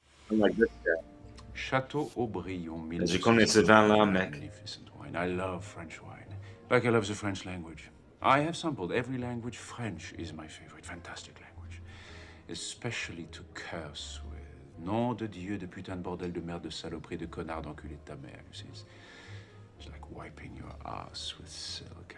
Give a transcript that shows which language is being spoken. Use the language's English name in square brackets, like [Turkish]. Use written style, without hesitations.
[English] Unlike this guy. Chateau Aubryon, [French] Je connais ce vin-là, mec. [English] Magnificent wine. I love French wine, like I love the French language. I have sampled every language. French is my favorite. Fantastic language. Especially to curse with. [French] Nom de Dieu, de putain de bordel de merde de saloperie de connard d'enculé de ta mère. [English] It's like wiping your ass with silk.